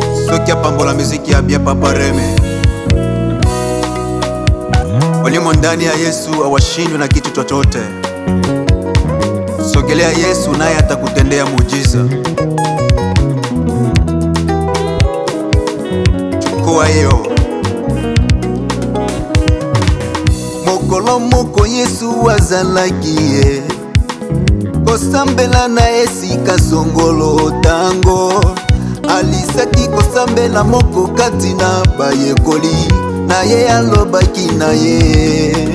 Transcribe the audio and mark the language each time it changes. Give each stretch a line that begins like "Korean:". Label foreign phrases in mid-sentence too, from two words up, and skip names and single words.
Lingala: Soki apambola miziki ya bien Papa Remi.
Swahili: Walimo ndani ya Yesu hawashindwi na kitu chochote. Sogelea Yesu naye atakutendea muujiza. Chukua hiyo.
Lingala: Mokolo moko Yesu azalakie kosambela na esika songolo tango alisaki kosambela moko kati na bayekoli na ye alobaki na ye.